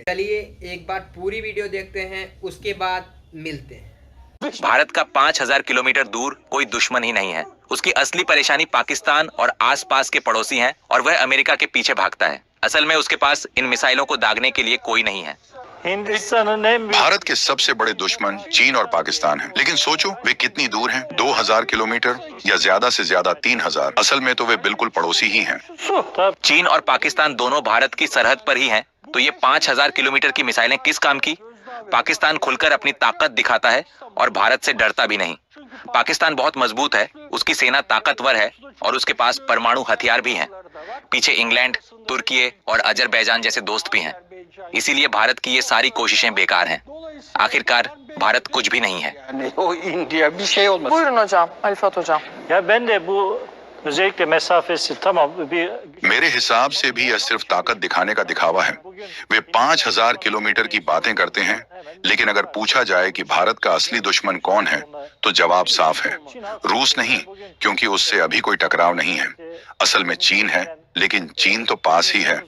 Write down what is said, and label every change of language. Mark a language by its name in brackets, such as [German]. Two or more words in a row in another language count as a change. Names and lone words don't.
[Hindi] चलिए एक बार पूरी वीडियो देखते हैं, उसके बाद मिलते हैं। भारत का 5000 किलोमीटर दूर कोई दुश्मन ही नहीं है। उसकी असली परेशानी पाकिस्तान और आसपास के पड़ोसी हैं और वह अमेरिका के पीछे भागता है। असल में उसके पास इन मिसाइलों को दागने के लिए कोई नहीं है। [Turkish] Hindistan'ın en büyük [Hindi] भारत के सबसे बड़े दुश्मन चीन और पाकिस्तान हैं। लेकिन सोचो वे कितनी दूर हैं? 2000 किलोमीटर या ज्यादा से ज्यादा 3000। असल में तो वे बिल्कुल पड़ोसी ही हैं। [Turkish] su. Tabii. [Hindi] चीन और पाकिस्तान दोनों भारत की सरहद पर ही हैं। तो ये 5000 किलोमीटर की मिसाइलें किस काम की? पाकिस्तान खुलकर अपनी ताकत दिखाता है और भारत से डरता भी नहीं। पाकिस्तान बहुत मजबूत है, उसकी सेना ताकतवर है और उसके पास परमाणु हथियार भी हैं। पीछे इंग्लैंड, तुर्की और अजरबैजान जैसे दोस्त भी हैं। इसीलिए भारत की ये सारी कोशिशें बेकार हैं। आखिरकार भारत कुछ भी नहीं है। [Turkish] Yani o India bir şey olmasın. Buyurun hocam, Alifat hocam. Ya ben de bu özellikle mesafesi tamam bir [Hindi] मेरे हिसाब से भी यह सिर्फ ताकत दिखाने का दिखावा है। वे 5000 किलोमीटर की बातें करते हैं, लेकिन अगर पूछा जाए कि भारत का असली दुश्मन कौन है, तो जवाब साफ है, रूस नहीं, क्योंकि उससे अभी कोई टकराव नहीं है। असल में चीन है, लेकिन चीन तो पास ही है।